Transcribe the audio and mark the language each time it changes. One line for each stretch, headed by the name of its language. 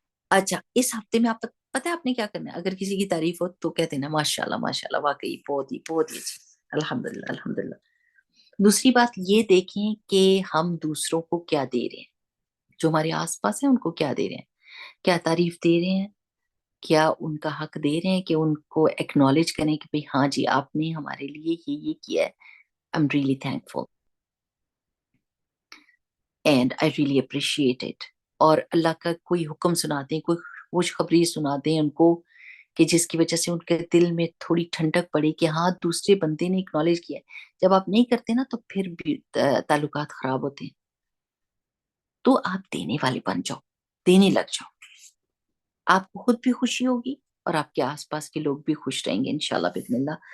Urdu: اچھا، اس ہفتے میں آپ تک پتہ ہے آپ نے کیا کرنا ہے؟ اگر کسی کی تعریف ہو تو کہتے ہیں نا ماشاء اللہ واقعی بہت ہی اچھی، الحمد للہ الحمد للہ. دوسری بات یہ دیکھیں کہ ہم دوسروں کو کیا دے رہے ہیں، جو ہمارے آس پاس ہیں ان کو کیا دے رہے ہیں، کیا تعریف دے رہے ہیں، کیا ان کا حق دے رہے ہیں کہ ان کو ایکنالج کریں کہ بھئی ہاں جی آپ نے ہمارے لیے یہ کیا ہے.
English: I'm really thankful and I really appreciate it.
Urdu: اور اللہ کا کوئی حکم سناتے ہیں، کوئی خوشخبری سناتے ہیں ان کو کہ جس کی وجہ سے ان کے دل میں تھوڑی ٹھنڈک پڑے کہ ہاں دوسرے بندے نے اکنالج کیا ہے. جب آپ نہیں کرتے نا تو پھر بھی تعلقات خراب ہوتے ہیں. تو آپ دینے والے بن جاؤ، دینے لگ جاؤ. آپ کو خود بھی خوشی ہوگی اور آپ کے آس پاس کے لوگ بھی خوش رہیں گے انشاءاللہ باذن اللہ.